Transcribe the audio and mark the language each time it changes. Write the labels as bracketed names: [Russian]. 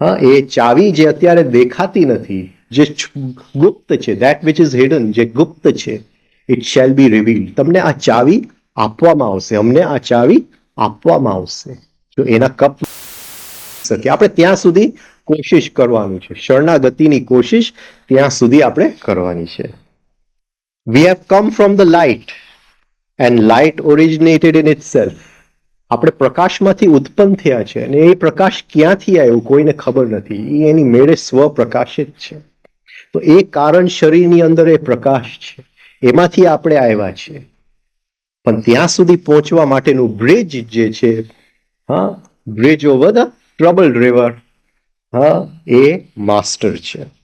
[Gujarati] એ ચાવી જે અત્યારે દેખાતી નથી, જે ગુપ્ત છે, [English] that which is hidden, [Gujarati] જે ગુપ્ત છે, [English] it shall be revealed. [Gujarati] તમને આ ચાવી આપવામાં આવશે, અમને આ ચાવી આપવામાં આવશે. જો એના કપ શકે આપણે ત્યાં સુધી કોશિશ કરવાનું છે, શરણાગતિની કોશિશ ત્યાં સુધી આપણે કરવાની છે. [English] We have come from the light and light originated in itself. [Gujarati] આપણે પ્રકાશમાંથી ઉત્પન્ન થયા છે અને એ પ્રકાશ ક્યાંથી આવ્યો કોઈને ખબર નથી. એ એની મેળે સ્વ પ્રકાશિત છે. તો એ કારણ શરીરની અંદર એ પ્રકાશ છે, એમાંથી આપણે આવ્યા છીએ. પણ ત્યાં સુધી પહોંચવા માટેનું બ્રિજ જે છે, [English] bridge over the troubled river, [Gujarati] A master છે.